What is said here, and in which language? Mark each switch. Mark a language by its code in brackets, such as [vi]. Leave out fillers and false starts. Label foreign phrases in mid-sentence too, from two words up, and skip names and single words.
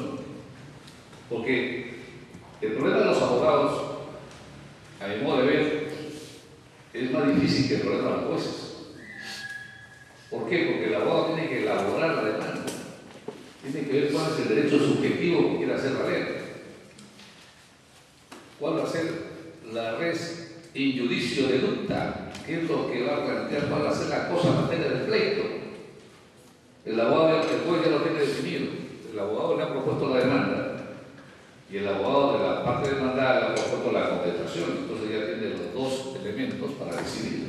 [es] Porque el problema de los abogados, a mi modo de ver, es más difícil que el problema de los jueces. ¿Por qué? Porque el abogado tiene que elaborar la demanda, tiene que ver cuál es el derecho subjetivo que quiere hacer valer, cuál va a ser la [la] res in judicio deducta, [es] qué es lo que va a plantear, cuál va a ser la cosa en materia de pleito. El abogado, el juez ya lo tiene definido, el abogado le ha propuesto la demanda y el abogado de la parte demandada le ha propuesto la contestación, entonces ya tiene los dos elementos para decidir.